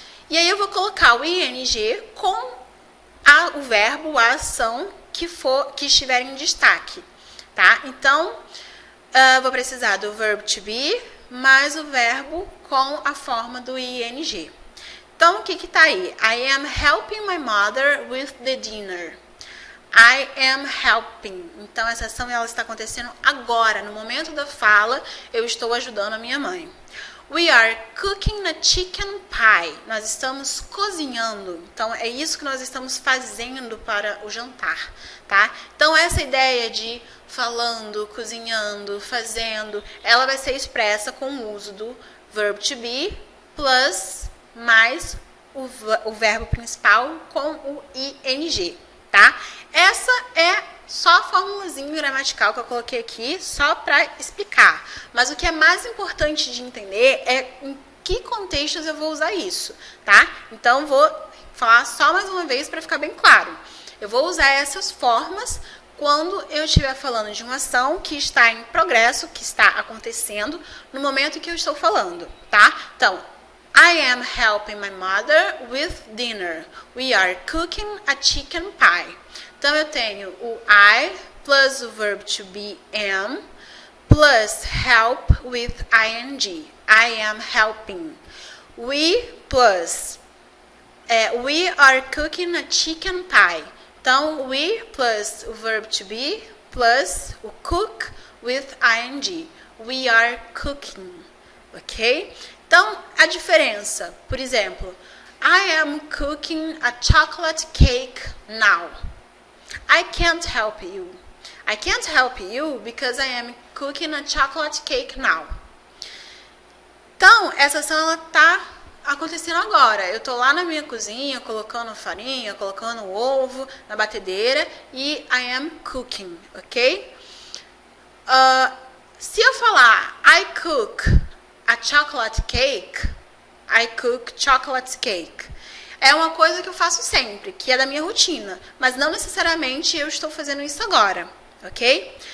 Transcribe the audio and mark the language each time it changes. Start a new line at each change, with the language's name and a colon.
Portuguese: E aí eu vou colocar o ing com o verbo, a ação que estiver em destaque, tá? Então, vou precisar do verb to be mais o verbo com a forma do ing. Então, o que está aí?
English: I am helping my mother with the dinner. I am helping.
Portuguese: Então, essa ação ela está acontecendo agora, no momento da fala, eu estou ajudando a minha mãe.
English: We are cooking a chicken pie.
Portuguese: Nós estamos cozinhando. Então, é isso que nós estamos fazendo para o jantar, tá? Então, essa ideia de falando, cozinhando, fazendo, ela vai ser expressa com o uso do verb to be plus mais o verbo principal com o ing, tá? Essa é só a formulazinha gramatical que eu coloquei aqui, só para explicar. Mas o que é mais importante de entender é em que contextos eu vou usar isso, tá? Então, vou falar só mais uma vez para ficar bem claro. Eu vou usar essas formas quando eu estiver falando de uma ação que está em progresso, que está acontecendo no momento que eu estou falando, tá?
English: Então, I am helping my mother with dinner. We are cooking a chicken pie.
Portuguese: Então, eu tenho o
English: I plus o verb to be am plus help with ing. I am helping. We plus we are cooking a chicken pie. Então, we plus o verb to be plus o cook with ing. We are cooking. Ok?
Portuguese: Então, a diferença, por exemplo,
English: I am cooking a chocolate cake now. I can't help you. I can't help you because I am cooking a chocolate cake now.
Portuguese: Então, essa ação ela tá acontecendo agora. Eu tô lá na minha cozinha, colocando farinha, colocando ovo na batedeira e
English: I am cooking,
Portuguese: ok? Se eu falar
English: I cook a chocolate cake, I cook chocolate cake.
Portuguese: É uma coisa que eu faço sempre, que é da minha rotina, mas não necessariamente eu estou fazendo isso agora, ok?